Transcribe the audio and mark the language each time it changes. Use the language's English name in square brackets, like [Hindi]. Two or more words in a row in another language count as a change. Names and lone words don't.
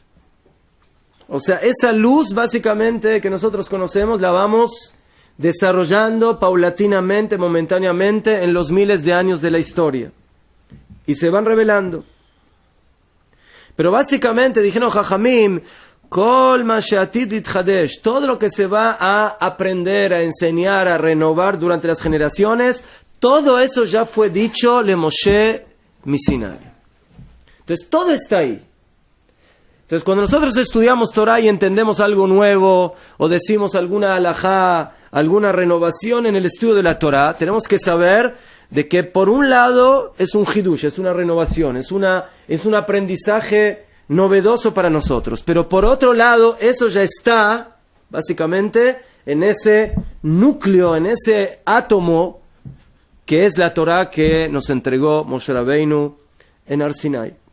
[Spanish] O sea, esa luz básicamente que nosotros conocemos la vamos desarrollando paulatinamente, momentáneamente en los miles de años de la historia. Y se van revelando. Pero básicamente dijeron Jajamim, [Hebrew] כל מה שעתיד להתחדש, [Spanish] todo lo que se va a aprender, a enseñar, a renovar durante las generaciones, todo eso ya fue dicho [Hebrew] למשה מסיני. [Spanish] Entonces todo está ahí. Entonces cuando nosotros estudiamos Torah y entendemos algo nuevo, o decimos alguna halajá, alguna renovación en el estudio de la Torah, tenemos que saber de que por un lado es un hidush, es una renovación, es un aprendizaje novedoso para nosotros, pero por otro lado eso ya está básicamente en ese núcleo, en ese átomo que es la Torah que nos entregó Moshe Rabbeinu en Har Sinai.